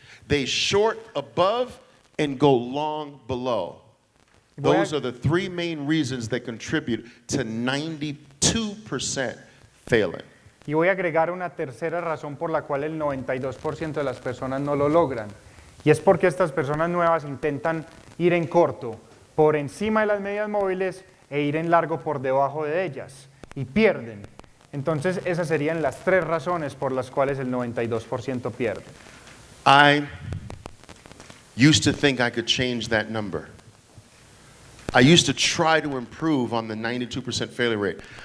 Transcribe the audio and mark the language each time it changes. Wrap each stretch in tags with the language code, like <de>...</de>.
<en>They short above and go long below. Those are the three main reasons that contribute to 92% failing.</en> <es>Y voy a agregar una tercera razón por la cual el 92% de las personas no lo logran. Y es porque estas personas nuevas intentan ir en corto por encima de las medias móviles e ir en largo por debajo de ellas y pierden. Entonces esas serían las tres razones por las cuales el 92% pierde.</es> <en>I used to think I could change that number. I used to try to improve on the 92% failure rate.</en>